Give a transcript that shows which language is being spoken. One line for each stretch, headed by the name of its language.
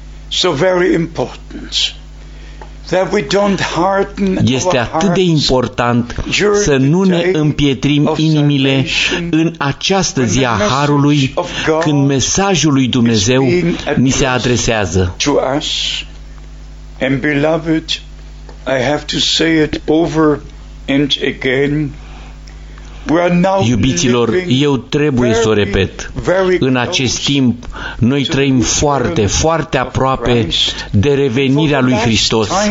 English: So very important that we don't harden our hearts.
Romanian: Este atât de important să nu ne împietrim inimile în această zi a harului, când mesajul lui Dumnezeu ni se adresează.
English: And beloved, I have to say it over and again.
Romanian: Iubiților, eu trebuie să o repet. În acest timp, noi trăim foarte, foarte aproape de revenirea lui Hristos.